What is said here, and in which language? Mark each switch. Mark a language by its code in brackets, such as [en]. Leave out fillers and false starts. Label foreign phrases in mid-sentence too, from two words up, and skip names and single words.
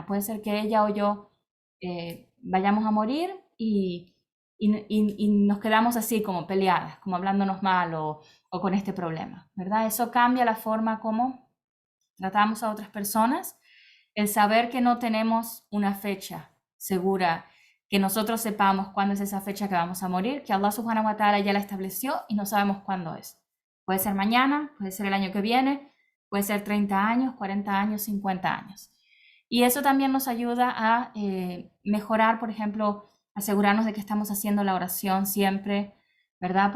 [es] Puede ser que ella o yo vayamos a morir y nos quedamos así como peleadas, como hablándonos mal o con este problema, ¿verdad? Eso cambia la forma como tratamos a otras personas. El saber que no tenemos una fecha segura, que nosotros sepamos cuándo es esa fecha que vamos a morir, que Allah [ar] سبحانه وتعالى [es] ya la estableció y no sabemos cuándo es. Puede ser mañana, puede ser el año que viene, puede ser 30 años, 40 años, 50 años. Y eso también nos ayuda a mejorar, por ejemplo, asegurarnos de que estamos haciendo la oración siempre, ¿verdad?